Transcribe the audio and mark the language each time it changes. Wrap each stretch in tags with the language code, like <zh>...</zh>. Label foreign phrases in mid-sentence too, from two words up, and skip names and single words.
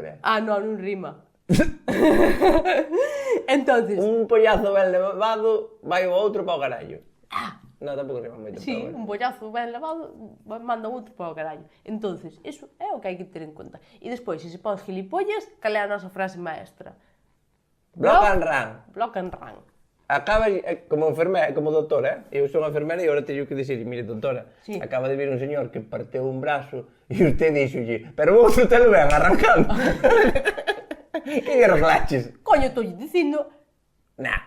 <gl>Ah, non rima. Entonces... Un pollazo ben levado vai o outro para o carallo. Non, tampouco rima moito. Sí, un bollazo ben lavado manda outro para o carallo. Entonces, eso é o que hai que ter en conta. E despois, se se pon gilipollas, cal é a nosa frase maestra?</gl> <en>Block and run. Block and run.</en> <gl>Acaba, como enfermera, como doutora, eu son enfermera e agora teño que dicir, mire, doutora, Sí. acaba de vir un señor que parteu un brazo e usted dixolle, pero</gl> <es>vos te lo ven arrancando.</es> <gl>Que lle reclaches? Coño, estou dicindo Nah,</gl>